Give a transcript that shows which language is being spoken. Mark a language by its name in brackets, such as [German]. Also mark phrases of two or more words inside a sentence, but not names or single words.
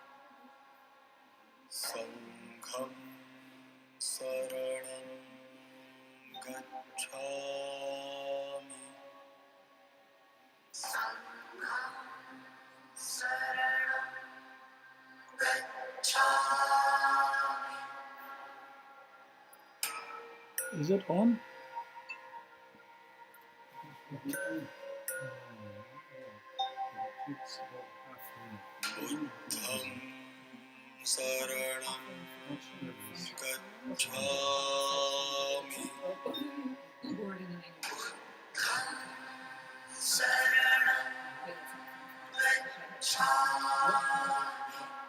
[Pali] Sangham saranam gacchami. Sangham saranam gacchami. [English] Is it on? [Pali] Buddham saranam gacchami. Saranam gacchami.